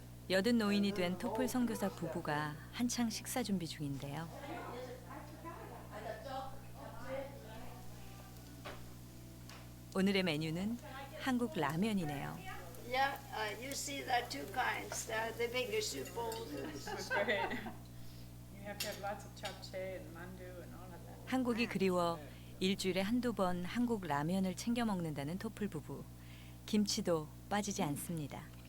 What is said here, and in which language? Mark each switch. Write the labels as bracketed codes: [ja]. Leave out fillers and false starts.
[ko] 여든 노인이 된 토플 선교사 부부가 한창 식사 준비 중인데요. 오늘의 메뉴는 한국 라면이네요. [en] Yeah, you see there are two kinds. There are the bigger soup bowls. [ko] 한국이 그리워 일주일에 한두 번 한국 라면을 챙겨 먹는다는 토플 부부. 김치도 빠지지 않습니다.